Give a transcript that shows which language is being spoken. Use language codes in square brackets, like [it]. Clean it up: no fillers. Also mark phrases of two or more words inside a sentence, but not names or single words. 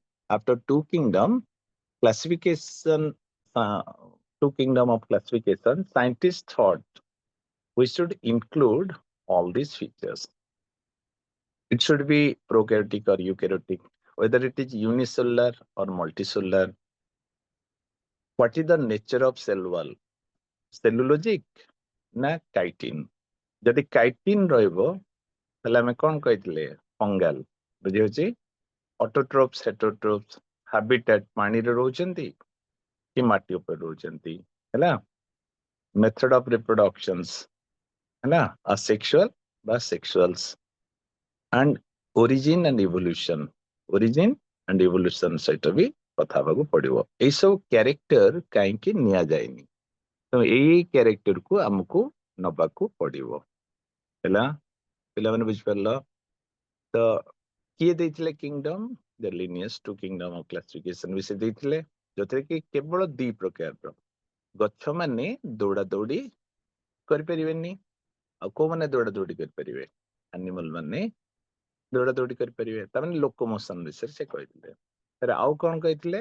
[en] After two kingdom classification, uh, two kingdom of classification, scientists thought we should include all these features. It should be prokaryotic or eukaryotic, whether it is unicellular or multicellular. What is the nature of cell wall? Cellulosic na chitin? [or] ଯଦି chitin ରହିବ ତାହେଲେ ଆମେ କଣ କହିଥିଲେ? ଫଙ୍ଗାଲ। ବୁଝିହେଉଛି? [en] autotrophs, heterotrophs, habitat [or] ପାଣିରେ ରହୁଛନ୍ତି କି ମାଟି ଉପରେ ରହୁଛନ୍ତି, ହେଲା? [en] method of reproductions, ହେଲା? asexual ବା sexuals, and origin and evolution. Origin and evolution [or] ସହିତ ବି କଥା ହେବାକୁ ପଡିବ। ଏଇ ସବୁ କ୍ୟାରେକ୍ଟର କାହିଁକି ନିଆଯାଏନି? ତ ଏଇ କ୍ୟାରେକ୍ଟରକୁ ଆମକୁ ନବାକୁ ପଡିବ। ହେଲା? ପିଲାମାନେ ବୁଝିପାରିଲ? ତ କିଏ ଦେଇଥିଲେ କିଙ୍ଗଡମ? [en] the lineage to kingdom of classification [or] ବିଷୟ ଦେଇଥିଲେ, ଯୋଉଥିରେ କି କେବଳ ଦି ପ୍ରକାରର ଗଛ ମାନେ ଦୌଡା ଦୌଡି କରିପାରିବେନି। ଆଉ କୋଉମାନେ ଦୌଡା ଦୌଡି କରିପାରିବେ? ଆନିମଲ ମାନେ ଦୌଡା ଦୌଡି କରିପାରିବେ। ତାମାନେ ଲୋକୋମୋସନ ବିଷୟରେ ସେ କହିଥିଲେ। ଆଉ କଣ କହିଥିଲେ?